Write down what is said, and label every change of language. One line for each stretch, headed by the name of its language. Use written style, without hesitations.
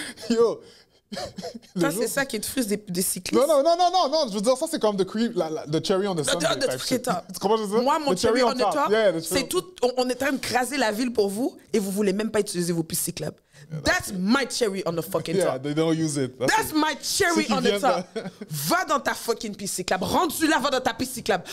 French: Yo! Ça, c'est ça qui te frustre des cyclistes. Non, je veux dire, ça, c'est comme
English: the cherry on the sundae.
French: Tu comprends ce que je veux dire? Moi, mon cherry on the top, c'est tout. On est en train de craser la ville pour vous et vous voulez même pas utiliser vos pistes cyclables.
English: That's my cherry on the fucking top. Yeah, they don't use it. That's my cherry on the top.
French: Va dans ta fucking piste cyclable. Rendu là, va dans ta piste cyclable.